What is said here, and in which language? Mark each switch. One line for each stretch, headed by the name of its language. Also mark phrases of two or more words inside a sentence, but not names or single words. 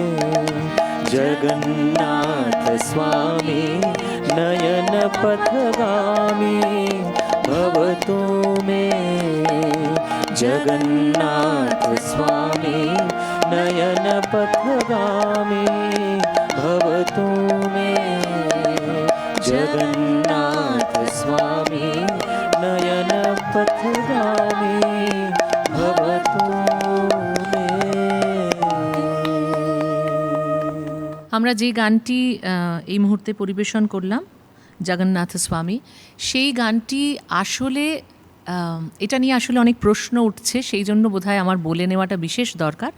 Sanskrit: जगन्नाथ स्वामी नयन पथगामी भवतु मे जगन्नाथ स्वामी नयन पथगामी भवतु मे जगन्नाथ स्वामी नयन पथगामी भवतु मे।
Bangla: আমরা যে গানটি এই মুহূর্তে পরিবেশন করলাম জগন্নাথ স্বামী, সেই গানটি আসলে এটা নিয়ে আসলে অনেক প্রশ্ন উঠছে, সেই জন্য বোধহয় আমার বলে নেওয়াটা বিশেষ দরকার।